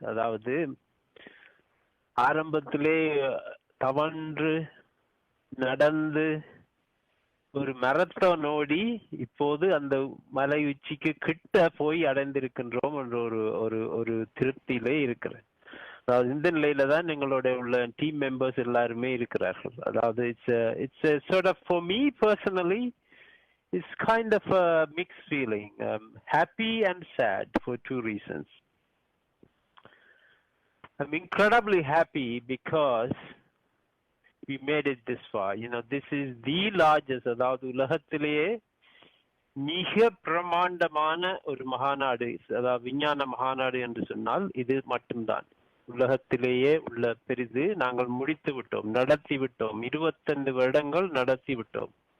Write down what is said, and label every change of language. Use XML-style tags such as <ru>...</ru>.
<ta>அதாவது ஆரம்பத்திலே தவன்று நடந்து ஒரு மரத்தான் ஓடி இப்போது அந்த மலை உச்சிக்கு கிட்ட போய் அடைந்திருக்கின்றோம் என்ற ஒரு திருப்தியிலே இருக்கிறது. அதாவது இந்த நிலையில தான் எங்களோட உள்ள டீம் மெம்பர்ஸ் எல்லாருமே இருக்கிறார்கள். அதாவது</ta> <en>It's sort of for me personally it's kind of a mixed feeling, happy and sad for two reasons. I'm incredibly happy because we made it this far. This is the largest,</en> <ta>அதாவது உலகத்திலேயே மிக பிரமாண்டமான ஒரு மகாநாடு, அதாவது விஞ்ஞான மகாநாடு என்று சொன்னால் இது மட்டும்தான். உலகத்திலேயே உள்ள பெரிது. நாங்கள் முடித்து விட்டோம், நடத்தி விட்டோம், 25 வருடங்கள் நடத்தி விட்டோம்.</ta>